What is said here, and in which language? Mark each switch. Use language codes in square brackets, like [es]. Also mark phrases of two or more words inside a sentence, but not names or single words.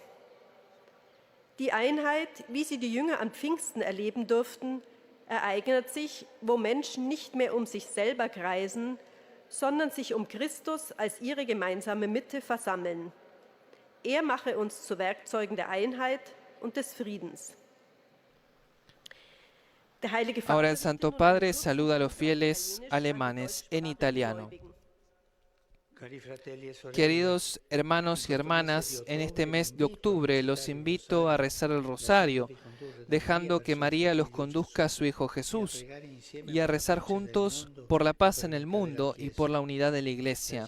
[de] Die Einheit, wie sie die Jünger am Pfingsten erleben durften, ereignet sich, wo Menschen nicht mehr um sich selber kreisen, sondern sich um Christus als ihre gemeinsame Mitte versammeln. Er mache uns zu Werkzeugen der Einheit und des Friedens. [es] Ahora el Santo Padre saluda a los fieles alemanes en italiano. Queridos hermanos y hermanas, en este mes de octubre los invito a rezar el rosario, dejando que María los conduzca a su Hijo Jesús, y a rezar juntos por la paz en el mundo y por la unidad de la Iglesia.